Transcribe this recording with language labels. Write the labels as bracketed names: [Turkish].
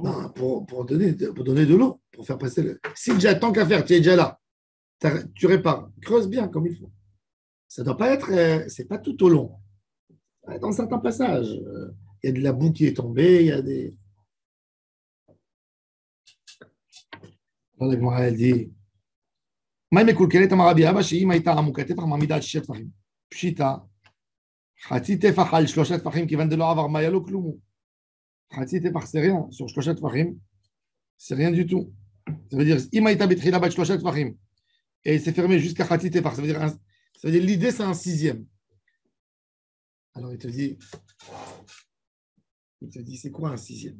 [French] Non, pour donner de l'eau, pour faire passer le. Si déjà, tant qu'à faire, tu es déjà là, tu répares, creuse bien comme il faut. Ça ne doit pas être, c'est pas tout au long. Dans certains passages, il y a de la boue qui est tombée, il y a des. Dans la Gemara, elle dit [Hebrew] מה מקולקלת אמר רבי אבא שאם הייתה עמוקת טפח מעמידה על 6 טפחים. פשיטה, חצי טפח על 3 טפחים כיוון דלא עבר מה היה לו כלום. [French] חצי טפח c'est rien, sur 3 טפחים, c'est rien du tout. Ça veut dire, [Hebrew] אם הייתה בתחילה בת 3 טפחים, [French] et c'est fermé jusqu'à חצי טפח, ça veut dire l'idée c'est un 6e. Alors il te dit c'est quoi un 6e?